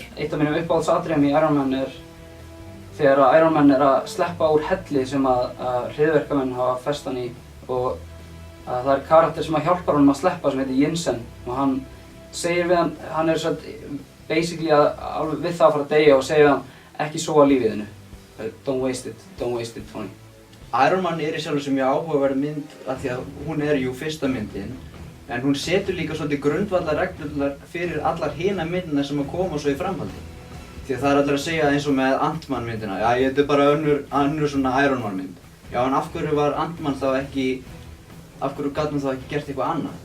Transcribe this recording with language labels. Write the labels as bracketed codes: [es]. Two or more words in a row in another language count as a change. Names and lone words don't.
[is] Eitt af mínum uppáhaldsatriðum í Iron Man er þegar Iron Man er að sleppa úr helli sem að hryðjuverkamenn hafa fest hann í og það er karakter sem hjálpar honum að sleppa sem heitir Yinsen og hann segir við hann er basically alveg við það að fara að deyja og segir við hann ekki sóa lífið þínu. [en] Don't waste it, Tony. [is] Iron Man er í sjálfu sem mjög áhugaverð mynd af því að hún er jú fyrsta myndin en hún setur líka svolítið grundvallar reglurnar fyrir allar hina myndina sem að koma svo í framhaldi. Því að það er allir að segja eins og með Ant-Man myndina, já þetta er bara önnur svona Iron Man mynd. Já en af hverju var Ant-Man þá ekki, af hverju gat hún þá ekki gert eitthvað annað?